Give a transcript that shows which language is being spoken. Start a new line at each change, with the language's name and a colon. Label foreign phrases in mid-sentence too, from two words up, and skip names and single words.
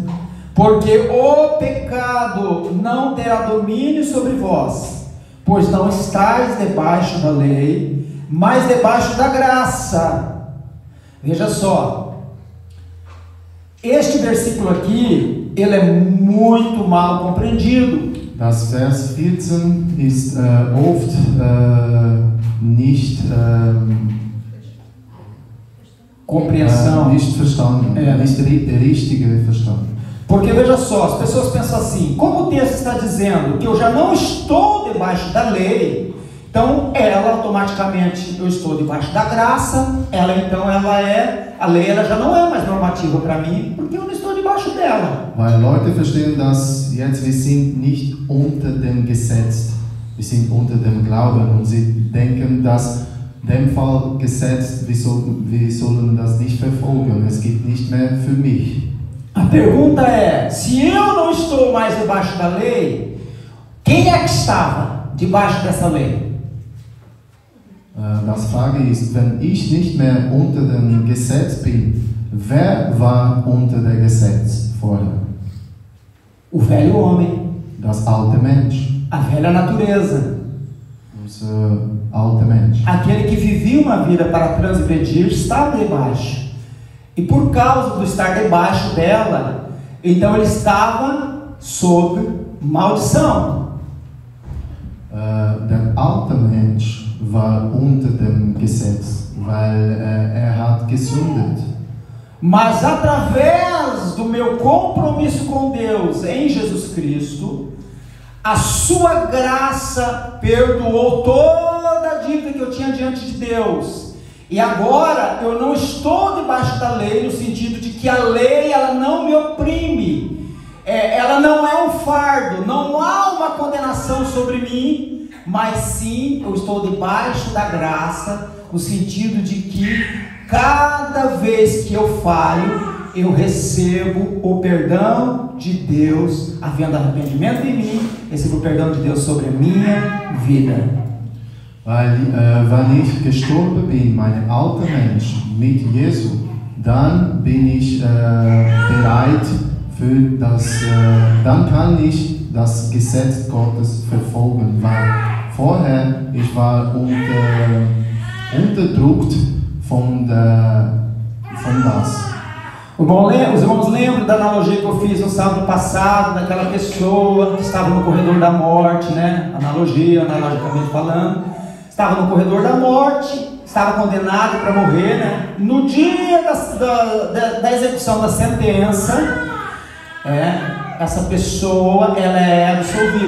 Portuguese: Porque o pecado não terá domínio sobre vós, pois não estáis debaixo da lei, mas debaixo da graça. Veja só, este versículo aqui, ele é muito mal compreendido.
German: Das Vers 14 ist oft nicht
Portuguese: compreensão,
German: nicht verstanden, nicht richtig verstanden.
Portuguese: Porque veja só, as pessoas pensam assim: como o texto está dizendo que eu já não estou debaixo da lei, então ela automaticamente eu estou debaixo da graça, a lei ela já não é mais normativa para mim, porque eu não estou debaixo dela.
German: Weil Leute verstehen das jetzt, wir sind nicht unter dem Gesetz, wir sind unter dem Glauben, und sie denken, dass in dem Fall Gesetz, wir sollen das nicht verfolgen, es gibt nicht mehr für mich.
Portuguese: A pergunta é: se eu não estou mais debaixo da lei, quem é que estava debaixo dessa lei?
German: Das Frage ist, wenn ich nicht mehr unter dem Gesetz bin, wer war unter dem Gesetz vorher?
Portuguese: O velho homem.
German: Das alte Mensch.
Portuguese: A velha natureza.
German: Unser alter Mensch.
Portuguese: Aquele que vivia uma vida para transgredir estava debaixo. E por causa do estar debaixo dela, então ele estava sob maldição.
German: Der alte Mensch war unter dem Gesetz, weil hat gesündigt.
Portuguese: Mas através do meu compromisso com Deus em Jesus Cristo, a sua graça perdoou toda a dívida que eu tinha diante de Deus. E agora eu não estou debaixo da lei, no sentido de que a lei ela não me oprime, ela não é um fardo, não há uma condenação sobre mim, mas sim eu estou debaixo da graça, no sentido de que cada vez que eu falho, eu recebo o perdão de Deus, havendo arrependimento em mim, recebo o perdão de Deus sobre a minha vida.
German: Weil ich gestorben bin, mein alter Mensch, mit Jesu, dann bin ich bereit für das, dann kann ich das Gesetz Gottes verfolgen, weil vorher ich war unterdrückt von das.
Portuguese: Os irmãos lembram da analogia que eu fiz no sábado passado, daquela pessoa que estava no corredor da morte, né? Analogicamente falando, estava no corredor da morte, estava condenado para morrer, né? No dia da execução da sentença, essa pessoa ela é absolvida.